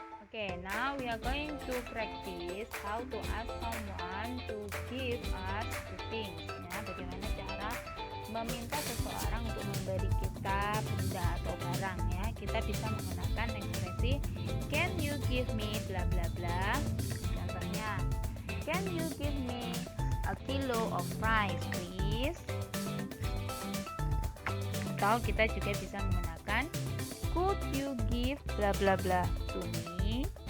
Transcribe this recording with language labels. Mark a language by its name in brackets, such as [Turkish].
[English] Okay, now we are going to practice how to ask someone to give us the things. [Indonesian] Ya, bagaimana cara meminta seseorang untuk memberi kita benda atau barang ya. Kita bisa menggunakan ekspresi [English] can you give me bla bla [Indonesian] bla. Contohnya, [English] can you give me a kilo of rice please? [Indonesian] Atau kita juga bisa menggunakan [English] could you give bla bla bla to me?